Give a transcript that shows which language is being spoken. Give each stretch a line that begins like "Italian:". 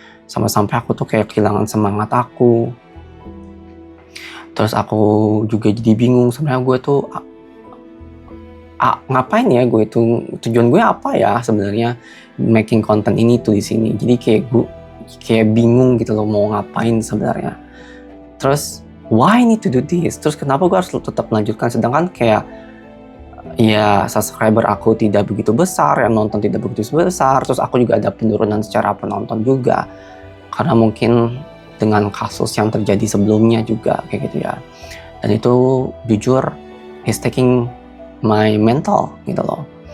Indonesian: Sampai aku tuh kayak kehilangan semangat aku. Terus aku juga jadi bingung sebenarnya gue tuh ngapain ya, gue itu tujuan gue apa ya sebenarnya making konten ini tuh di sini. Jadi kayak bingung gitu loh mau ngapain sebenarnya.
English: Terus why I need to do this?
Indonesian: Terus kenapa gue harus tetap melanjutkan sedangkan kayak ya subscriber aku tidak begitu besar, yang nonton tidak begitu besar, terus aku juga ada penurunan secara penonton juga. Karena mungkin dengan kasus yang terjadi sebelumnya juga kayak gitu ya. Dan itu jujur
English: is taking my mental
Indonesian: gitu loh.